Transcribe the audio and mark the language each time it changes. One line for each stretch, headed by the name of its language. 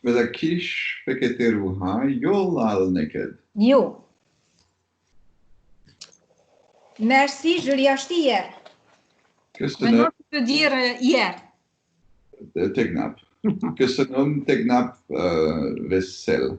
Hungarian: Ez a kis fekete ruha jól áll neked. Yo.
French: Merci, je l'ai acheté hier.
Hungarian: Köszönöm,
French: Maintenant, tu peux dire hier.
Hungarian: tegnap. Köszönöm, tegnap veszel.